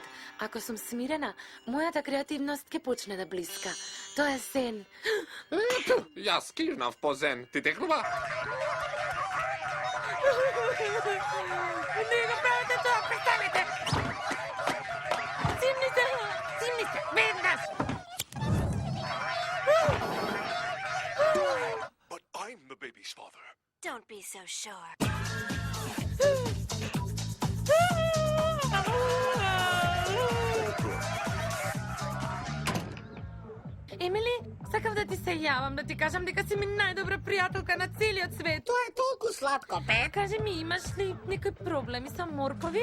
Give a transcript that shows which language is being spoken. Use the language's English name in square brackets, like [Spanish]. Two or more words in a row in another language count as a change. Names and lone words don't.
[Macedonian] Ако сум смирена, мојата креативност ќе почне да блиска. Тоа е сен. Јас кивнав по зен. Ти текнува? Не го правите тоа, престанете! Цимните, веднаш! [English] But I'm the baby's father. Don't be so sure. [Macedonian] Емили, сакав да ти се јавам, да ти кажам дека си ми најдобра пријателка на целиот свет. Тоа е толку сладко, Пет. Кажи ми, имаш ли некои проблеми со моркови?